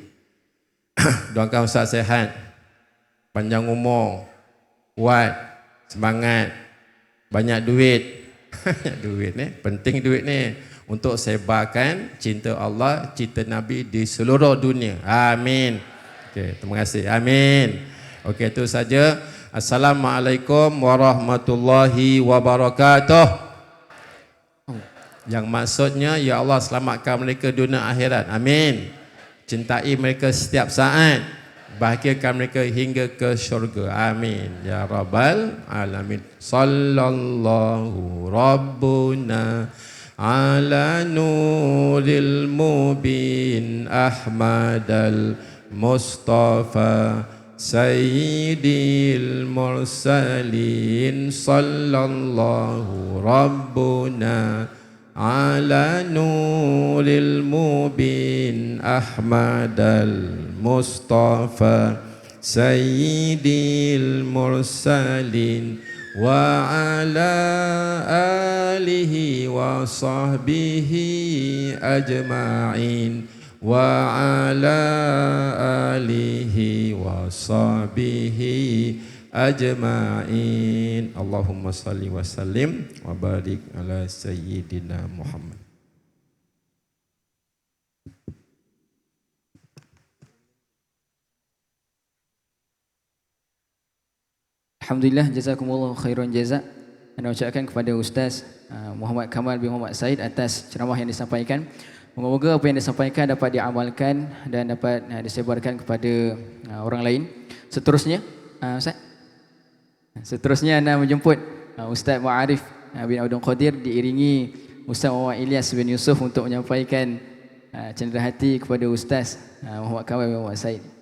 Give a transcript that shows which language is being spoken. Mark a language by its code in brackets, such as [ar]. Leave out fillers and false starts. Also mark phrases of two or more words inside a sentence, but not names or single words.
[ms] Doakan Ustaz sehat, panjang umur, kuat, semangat, banyak duit. Duit ni, penting duit ni untuk sebarkan cinta Allah, cinta Nabi di seluruh dunia. Amin. Okey, terima kasih. Amin. Okey, itu saja. [ar] السلام عليكم ورحمة الله وبركاته. [ms] Yang maksudnya, [ar] يا الله [ms] selamatkan mereka dunia akhirat. Amin. Cintai mereka setiap saat. Bahagiakan mereka hingga ke syurga. Amin. [ar] يا رب العالمين. صلى الله ربنا على نور المبين أحمد المصطفى سيد المرسلين. صلى الله ربنا على نور المبين أحمد المصطفى سيد المرسلين وعلى آله وصحبه أجمعين وعلى آله وصحبه أجمعين. اللهم صل وسلم وبارك على سيدنا محمد. الحمد لله، جزاكم الله خيرا جزاء. [ms] Anda ucapkan kepada Ustaz Muhammad Kamal bin Muhammad Said atas ceramah yang disampaikan. Moga-moga apa yang disampaikan dapat diamalkan dan dapat disebarkan kepada orang lain. Seterusnya, Ustaz. Seterusnya anda menjemput Ustaz Ma'arif bin Abdul Qadir diiringi Ustaz Muhammad Ilyas bin Yusuf untuk menyampaikan cenderahati kepada Ustaz Muhammad Kamal bin Muhammad Said.